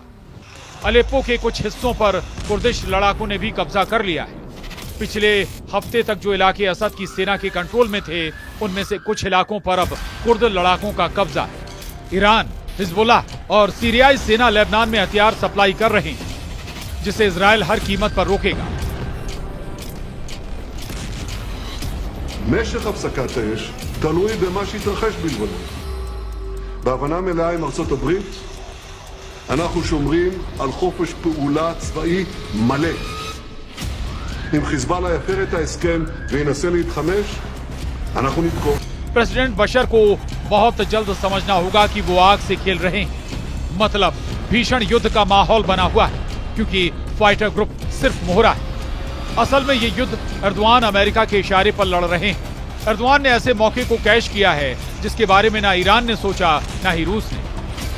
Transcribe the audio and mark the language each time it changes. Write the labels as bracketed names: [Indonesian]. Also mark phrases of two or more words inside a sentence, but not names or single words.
[Hindi] अलेप्पो के कुछ हिस्सों पर कुर्दिश लड़ाकों ने भी कब्जा कर लिया है। पिछले हफ्ते तक जो इलाके असद की सेना के कंट्रोल में थे, उनमें से कुछ इलाकों पर अब कुर्द लड़ाकों का कब्जा है। ईरान, हिजबुल्लाह और सीरियाई सेना लेबनान में हथियार सप्लाई कर रहे हैं, जिसे इजराइल हर कीमत पर रोकेगा। [Hebrew] משך הפסקת האש תלוי במה שיתרחש בלבנון. בהבנה מלאה עם ארצות הברית, אנחנו שומרים על חופש פעולה צבאי מלא. אם חיזבאללה יפר את ההסכם וינסה להתחמש, אנחנו נתקוף. [Hindi] प्रेसिडेंट बशर को बहुत जल्द समझना होगा कि वो आग से खेल रहे हैं। मतलब भीषण युद्ध का माहौल बना हुआ है, क्योंकि [English] fighter group [Hindi] सिर्फ मोहरा है। असल में ये युद्ध एर्दोआन अमेरिका के इशारे पर लड़ रहे हैं। एर्दोआन ने ऐसे मौके को कैश किया है जिसके बारे में ना ईरान ने सोचा, ना ही रूस ने।